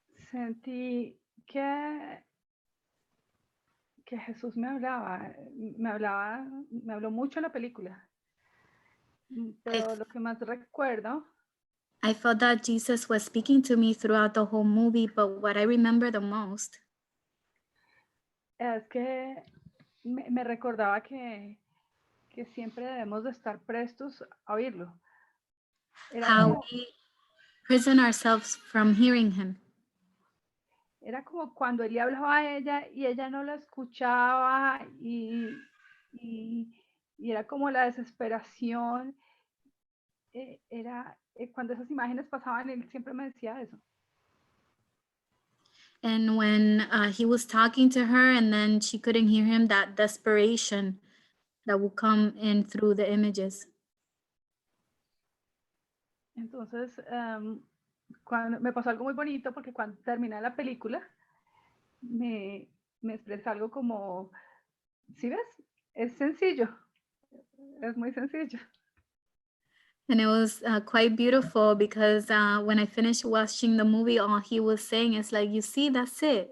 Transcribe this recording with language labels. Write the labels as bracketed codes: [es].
[es] Sentí que Jesús me habló mucho en la película, pero lo que más recuerdo [en] I felt that Jesus was speaking to me throughout the whole movie, but what I remember the most [es] es que me recordaba que siempre debemos de estar prestos a oírlo. [en] how we prison ourselves from hearing him. [es] Era como cuando él le hablaba a ella y ella no lo escuchaba y era como la desesperación. Cuando esas imágenes pasaban, él siempre me decía eso. [en] And when he was talking to her and then she couldn't hear him, that desperation that would come in through the images. [es] Entonces, cuando me pasó algo muy bonito porque cuando terminé la película, me expresó algo como, ¿sí ves? Es sencillo, es muy sencillo. [en] And it was quite beautiful because when I finished watching the movie, all he was saying is like, you see, that's it.